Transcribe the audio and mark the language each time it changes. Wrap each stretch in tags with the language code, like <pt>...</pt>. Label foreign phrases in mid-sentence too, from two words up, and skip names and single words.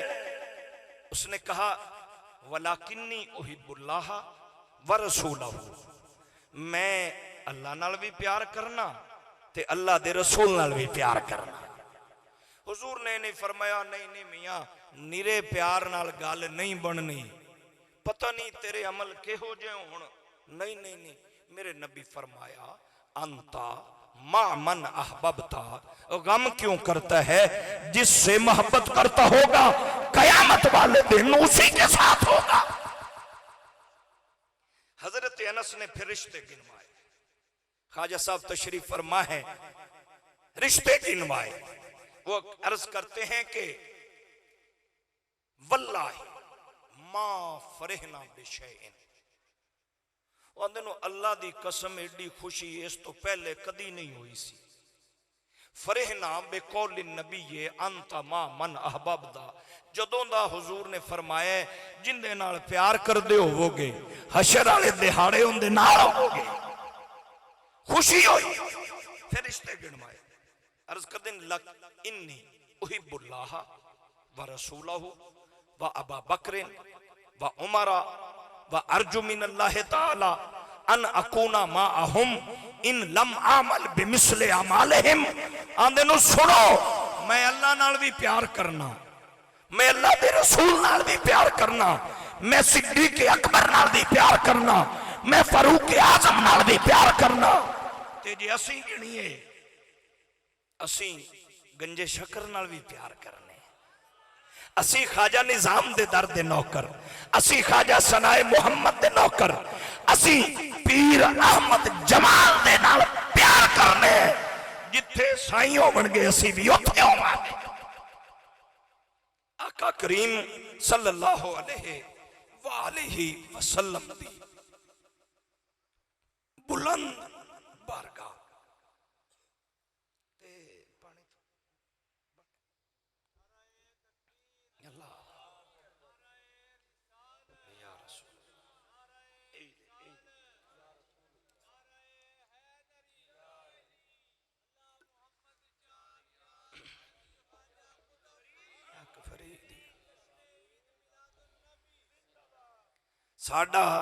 <pa>اس نے کہا</pa> <ar>ولكني أحب الله ورسوله,</ar> <pa>میں اللہ نال بھی پیار کرنا تے اللہ دے رسول نال بھی پیار کرنا. حضور نے نہیں فرمایا نہیں نہیں میاں نرے پیار نال گل نہیں بننی، پتہ نہیں تیرے عمل کیہو جے ہون. نہیں نہیں نہیں، میرے نبی فرمایا</pa> <ar>أنت مع من أحببت,</ar> <ur>غم کیوں کرتا ہے? جس سے محبت کرتا ہوگا قیامت والے دن اسی کے ساتھ ہوگا. حضرت انس نے پھر رشتے گنوائے. خواجہ صاحب تشریف فرما ہے، رشتے گنوائے.</ur> <pa>وہ عرض کرتے ہیں کہ</pa> <ar>والله ما فرحنا بشيء,</ar> <pa>اللہ دی قسم ایڈی خوشی اس توں پہلے کدی نہیں ہوئی سی.</pa> <ar>فرحنا بقول النبي أنت مع من أحببت,</ar> <pa>جدوں دا حضور نے فرمایا جہندے نال پیار کردے ہووو گے حشر والے دیہاڑے اوہندے نال ہووو گے. خوشی ہوئی، پھر رشتے گنوائے. عرض کردے</pa> <ar>لكني أحب الله ورسوله وأبا بكر وعمر وأرجو من الله تعالى أن أكون معهم إن لم أعمل بمثل أعمالهم.</ar> <pa>آندے نوں سنو، میں اللہ نال بھی پیار کرنا، میں اللہ دے رسول نال بھی پیار کرنا، میں صدیق اکبر نال بھی پیار کرنا، میں فاروق اعظم نال بھی پیار کرنا. تے جے اسیں گنیے، اسیں گنج شکر نال بھی پیار کرنے، اسی خواجہ نظام دے در دے نوکر، اسی خواجہ ثنائے محمد دے نوکر، اسی پیر احمد جمال دے نال پیار کرنے. جتھے سائیں ہوونگے اسی بھی اوتھے ہوواں گے. آقا کریم</pa> <ar>صلى الله عليه وسلم</ar> <pa>دی بلند بارگاہ تے پانی اللہ یا رسول ساڈا</pa>